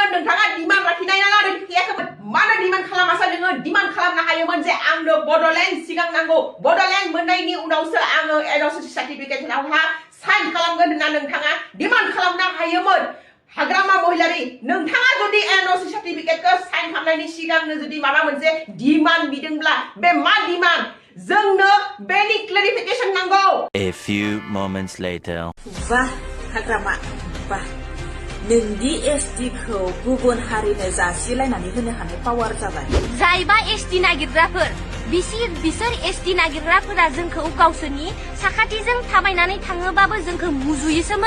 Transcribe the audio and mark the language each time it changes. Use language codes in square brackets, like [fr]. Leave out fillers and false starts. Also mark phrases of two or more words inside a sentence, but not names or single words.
[brx] नोंथाङा डिमान्ड लाखिनाय नङा लाखियाखैमोन मानो डिमान्ड खालामासा नोङो डिमान्ड खालामनो हायोमोन जे आंनो बडलेण्ड सिगां नांगौ बडलेण्ड मोननायनि उनावसो आङो NOC सार्टिफिकेटआवहा साइन खालामगोन होनना नोंथाङा डिमान्ड खालामनो हायोमोन हाग्रामा महिलारि नोंथाङा जुदि NOC सार्टिफिकेटखौ साइन खालामनायनि सिगांनो जुदि माबा मोनसे डिमान्ड बिदोंब्ला बे मा डिमान्ड जोंनो बेनि क्लेरिफिकेशन नांगौ [en] A few moments later [brx] वाह हाग्रामा वाह नोंदि ST खौ गुबुन हारिनो जासिलायनानै होनो हानाय पावार जाबाय जायबा ST नागिरग्राफोर बिसोर एसटि नागिरग्राफोरा जोंखौ गावसोरनि साखाथिजों थाबायनानै थाङोबाबो जोंखौ मुजुयोसोमोन।